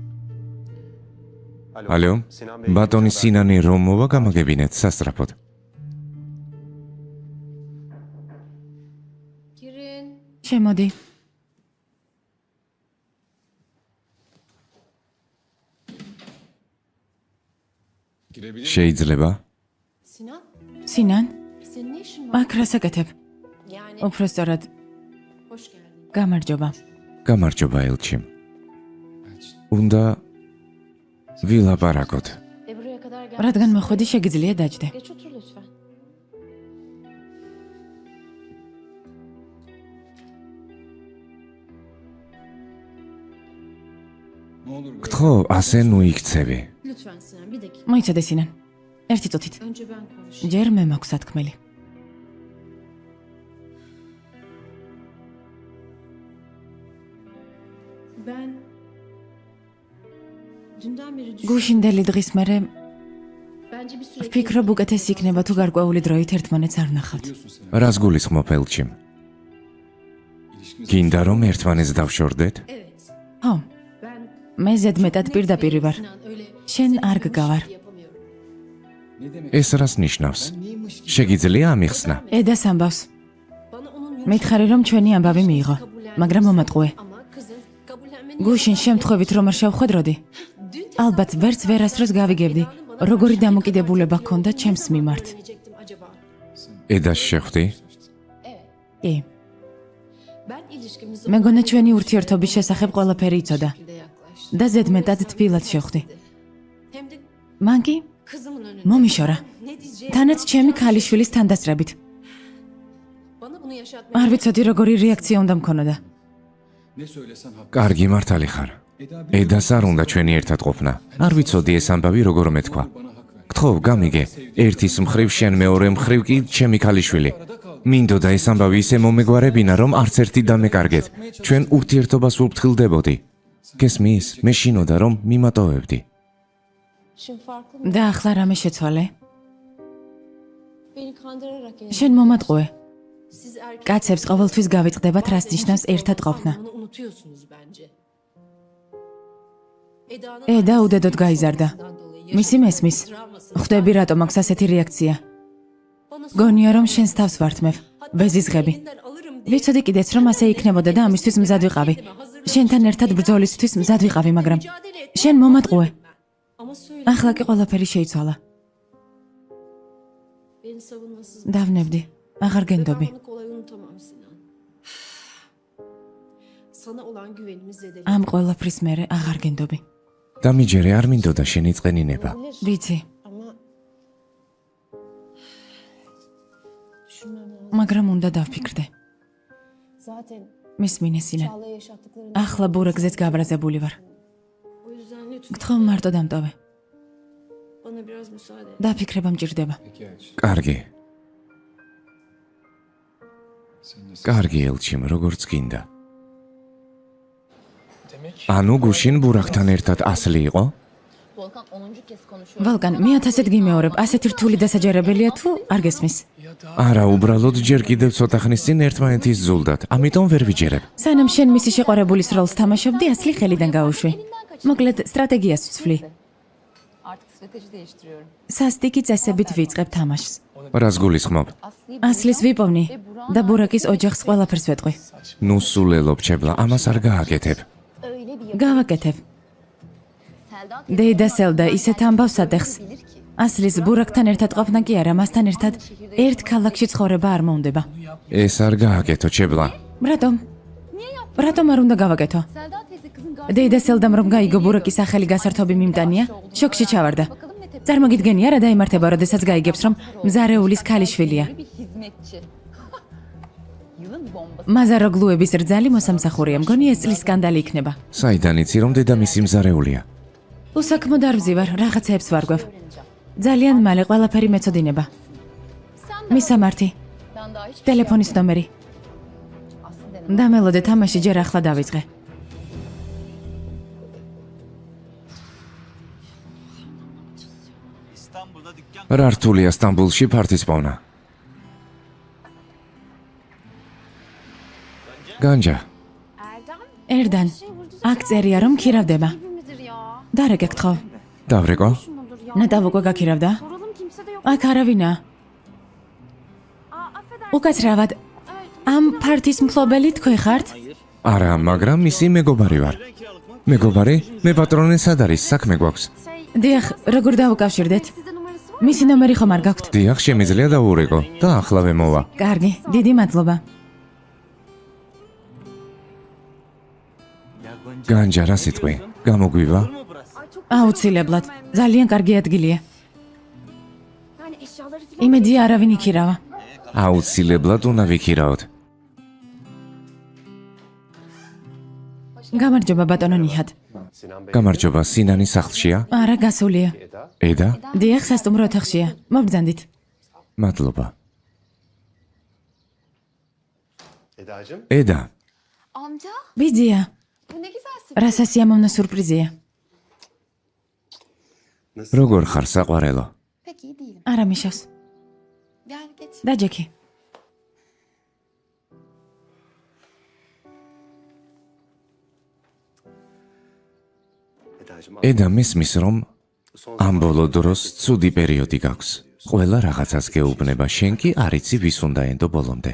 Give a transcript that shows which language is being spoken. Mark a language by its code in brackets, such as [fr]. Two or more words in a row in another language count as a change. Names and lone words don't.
[ka] ალო, ბატონი სინანი რომ მოვა გამაგებინეთ სასწრაფოდ. შემოდი. შეიძლება? Sinan, სინან, [tr] senin ne işin var? [ka] აქ რას აკეთებ? [tr] Yani [ka] უფრო სწორად, [tr] hoş geldin. [ka] გამარჯობა. გამარჯობა ელჩიმ. უნდა ვილაპარაკოთ. [tr] Buraya kadar gel. [ka] რადგან მოხვედი, შეგიძლია დაჯდე. [tr] Geç otur lütfen. [ka] გთხოვ, ასე ნუ იქცევი. [tr] Lütfen Sinan bir dakika. [ka] მოიცადე სინან. ერთი წუთით. [tr] Önce ben konuşayım. [ka] ჯერ მე მაქვს სათქმელი. [tr] Ben dünden beri düşünüyorum. [ka] გუშინდელი დღის მერე [tr] Bence bir süre [ka] ვფიქრობ უკეთესი იქნება თუ გარკვეული დროით ერთმანეთს არ ვნახავთ. რას გულისხმობ ელჩიმ? გინდა რომ ერთმანეთს დავშორდეთ? [tr] Evet. [ka] ხო, [tr] Ben [ka] მე ზედმეტად პირდაპირი ვარ. [tr] Sinan öyle [ka] შენ არ გგავარ. [tr] yapamıyorum. [ka] ეს რას ნიშნავს? შეგიძლია ამიხსნა? ედას ამბავს. [tr] Bana onun [ka] მითხარი რომ ჩვენი ამბავი მიიღო, მაგრამ მომატყუე. [tr] ama kızın kabullenmeni [ka] გუშინ შემთხვევით რომ არ შევხვედროდი, ალბათ ვერც ვერასდროს გავიგებდი, როგორი დამოკიდებულება ჰქონდა ჩემს მიმართ. [tr] verecektim acaba? [ka] ედას შეხვდი? კი, [tr] Ben ilişkimizi [ka] მეგონა ჩვენი ურთიერთობის შესახებ ყველაფერი იცოდა [tr] şekilde yaklaştım. [ka] და ზედმეტად თბილად შევხვდი. [tr] Hem de [ka] მან კი [tr] kızımın önünde. [ka] მომიშორა. [tr] Ne diyeceğimi [ka] თანაც ჩემი ქალიშვილის თანდასწრებით. [tr] bana bunu yaşatmaya [ka] არ ვიცოდი როგორი რეაქცია უნდა მქონოდა. კარგი მართალი ხარ. ედას არ უნდა ჩვენი ერთად ყოფნა. არ ვიცოდი ეს ამბავი როგორ მეთქვა. გთხოვ, გამიგე, ერთის მხრივ შენ, მეორე მხრივ კი ჩემი ქალიშვილი. მინდოდა ეს ამბავი ისე მომეგვარებინა, რომ არც ერთი დამეკარგეთ. ჩვენ ურთიერთობას ვუფრთხილდებოდი. გესმის? მე შინოდა რომ მიმატოვებდი. [tr] Şimdi farklı mı? [ka] და ახლა რამე შეცვალე? [tr] Beni kandırarak yani. [ka] შენ მომატყუე. [tr] Siz erkek [ka] კაცებს ყოველთვის გავიწყდებათ რას ნიშნავს ერთად ყოფნა. [tr] bunu unutuyorsunuz bence. Eda'nın [ka] ედა უდედოდ გაიზარდა. [tr] dolayı [ka] მისი მესმის. ხვდები რატომ აქვს ასეთი რეაქცია. [tr] bana [ka] გონია რომ შენს თავს ვართმევ. ვეზიზღები. [tr] elinden alırım diye [ka] ვიცოდი კიდეც რომ ასე იქნებოდა და ამისთვის მზად ვიყავი. შენთან ერთად ბრძოლისთვის მზად ვიყავი, მაგრამ [tr] mücadele et. [ka] შენ მომატყუე. [tr] Ama söyle. [ka] ახლა კი ყველაფერი შეიცვალა. [tr] Beni savunmasız. [ka] დავნებდი. აღარ [tr] Ve ben [ka] გენდობი. [tr] bunu kolay unutamam Sinan. Sana olan güvenimiz zedelendi. [ka] ამ ყველაფრის მერე აღარ გენდობი. დამიჯერე არ მინდოდა შენი წყენინება. ვიცი, [tr] Ama düşünmem lazım. [ka] მაგრამ უნდა დავფიქრდე. [tr] Zaten [ka] მისმინე სინან. [tr] Çağla'ya yaşattıklarını [ka] ახლა ბურეგზეც გაბრაზებული ვარ. [tr] o yüzden lütfen [ka] გთხოვ მარტო დამტოვე. [tr] bana biraz müsaade et. [ka] დაფიქრება მჭირდება. კარგი. კარგი ელჩიმ, როგორც გინდა. ანუ გუშინ ბურაკთან ერთად ასლი იყო? [tr] Volkan 10. kez konuşuyor. [ka] ვოლკან, მე 1000-ად გიმეორებ, ასეთი რთული დასაჯერებელია თუ არ გესმის? არა, უბრალოდ ჯერ კიდევ ცოტა ხნის წინ ერთმანეთის ზულდათ, ამიტომ ვერ ვიჯერებ. სანამ შენ მისი შეყვარებულის როლს თამაშობდი, ასლი ხელიდან გაუშვი. მოკლედ, სტრატეგიას ვცვლი. [tr] Artık strateji değiştiriyorum. [ka] სასტიკი წესებით ვიწყებ თამაშს. რას გულისხმობ? ასლის ვიპოვნი და ბურაკის ოჯახს ყველაფერს ვეტყვი. ნუ სულელობ, ჩებლა, ამას არ გააკეთებ. [tr] Öyle bir [ka] გავაკეთებ. Selda დეიდა სელდა ისეთ ამბავს ადეხს. ასლის ბურაკთან ერთად ყოფნა კი არა, მასთან ერთად ერთ ქალაქში ცხოვრება არ მოუნდება. ეს არ გააკეთო, ჩებლა. რატომ? რატომ არ უნდა გავაკეთო? [tr] Selda teyze kızın [ka] დეიდა სელდამ რომ გაიგო ბურაკის ახალი გასართობი მიმტანია, შოკში ჩავარდა. წარმოგიდგენია რა დაიმართება, როდესაც გაიგებს რომ მზარეულის ქალიშვილია. [tr] Bir hizmetçi. Yılın bombası. [ka] მაზაროგლუების რძალი მოსამსახურია, მგონი ეს წლის სკანდალი იქნება. საიდან იცი რომ დედამისი მზარეულია? უსაქმოდ არ ვზივარ, რაღაცეებს ვარგვევ. ძალიან მალე ყველაფერი მეწოდინება. მისამართი, [tr] Ben daha hiç [ka] ტელეფონის ნომერი. [tr] aslında [ka] დამელოდე თამაში ჯერ ახლა დავიწყე. რა რთულია სტამბულში ფართის პოვნა? განჯა, ერდან, აქ წერია რომ ქირავდება. [tr] midir ya? [ka] დარე გეკთხო. დავრეკო? [tr] Mudur ya? [ka] ნეტავ უკვე გაქირავდა? [tr] Soralım kimse de yok. [ka] აქ არავინა. [tr] Aa affedersin. [ka] უკაცრავად, ამ ფარტის მფლობელი თქვენ ხართ? არა, მაგრამ მისი მეგობარი ვარ. მეგობარი? მე პატრონე სად არის? საქმე გვაქვს. დიახ, როგორ დავუკავშირდეთ? [tr] Sizde numarası var. [ka] მისი ნომერი ხომ არ გაქვთ? დიახ, შემიძლია დაურეკო და ახლავე მოვა. კარგი, დიდი მადლობა. განჯა რა სიტყვი? გამოგვივა? აუცილებლად, ძალიან კარგი ადგილია. [tr] Yani eşyaları falan. [ka] იმედია არავინ იქირავა. აუცილებლად უნდა ვიქირაოთ. გამარჯობა ბატონო ნიჰად. გამარჯობა, სინანის სახლშია? არა, გასულია. ედა? დიახ, სასტუმრო ოთახშია. მობრძანდით. მადლობა. ედა, [tr] Amca [ka] ბიძია, [tr] bu ne güzel sürpriz. [ka] რა სასიამოვნო სურპრიზია. როგორ ხარ საყვარელო? [tr] Pek iyi değilim. [ka] არა მიშავს. [tr] Gel geç. [ka] დაჯექი. ედა მისმის რომ ამ ბოლო დროს ცუდი პერიოდი გაქვს. ყველა რაღაცას გეუბნება, შენ კი არ იცი ვის უნდა ენდო ბოლომდე.